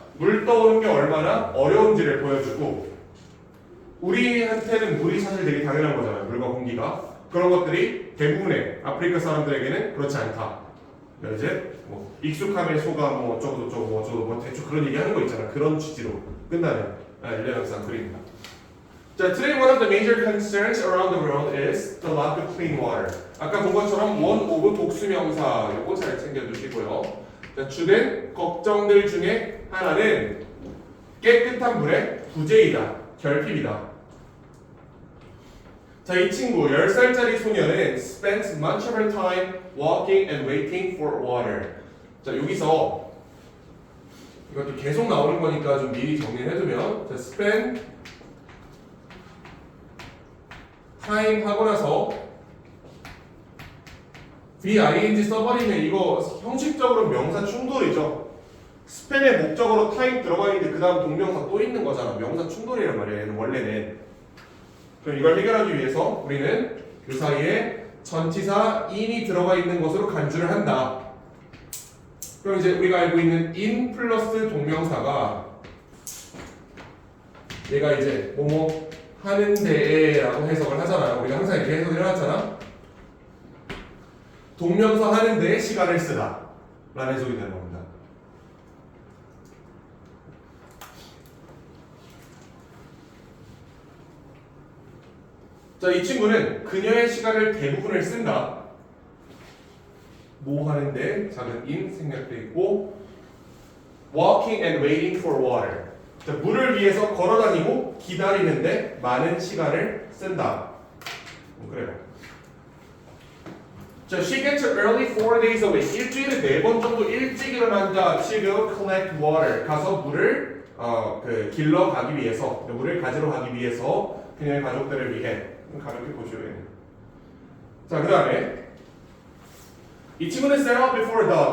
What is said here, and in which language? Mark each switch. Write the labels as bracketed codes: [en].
[ko] 물 떠오는 게 얼마나 어려운지를 보여주고 우리한테는 물이 사실 되게 당연한 거잖아요. 물과 공기가. 그런 것들이 대부분의 아프리카 사람들에게는 그렇지 않다. 이제 뭐 익숙함에 속아 뭐 어쩌고저쩌고 뭐 어쩌고 뭐 대충 그런 얘기 하는 거 있잖아. 그런 취지로 끝나는 일례명상 글입니다. [en] 자, today one of the major concerns around the world is the lack of clean water. [ko] 아까 본 것처럼 one of 복수명사 요거 잘 챙겨두시고요. 자, 주된 걱정들 중에 하나는 깨끗한 물의 부재이다. 결핍이다. 자, 이 친구 10살짜리 소녀는 [en] spends much of her time walking and waiting for water. [ko] 자, 여기서 이것도 계속 나오는 거니까 좀 미리 정리를 해두면 자, spend time 하고 나서 v-ing 써버리면 이거 형식적으로 명사 충돌이죠. spend의 목적으로 time 들어가 있는데 그 다음 동명사 또 있는 거잖아. 명사 충돌이란 말이야. 얘는 원래는. 그럼 이걸 해결하기 위해서 우리는 그 사이에 전치사 in이 들어가 있는 것으로 간주를 한다. 그럼 이제 우리가 알고 있는 in 플러스 동명사가 얘가 이제 뭐뭐 하는데 라고 해석을 하잖아요. 우리가 항상 이렇게 해석을 해왔잖아. 동명사 하는데 시간을 쓰다 라는 해석이 되는 겁니다. 자, 이 친구는 그녀의 시간을 대부분을 쓴다. 뭐 하는데 작은 in 생략돼 있고 [en] walking and waiting for water. [ko] 자, 물을 위해서 걸어다니고 기다리는데 많은 시간을 쓴다. 그래요. [en] 자, she gets up early 4 days a week. [ko] 일주일에 4번 정도 일찍 일어난다. [en] To go collect water. [ko] 가서 물을 길러 가기 위해서, 물을 가지러 가기 위해서 그녀의 가족들을 위해. 가볍게 보시오요. 자, 그 다음에 이 친구는 [en] set out before dawn.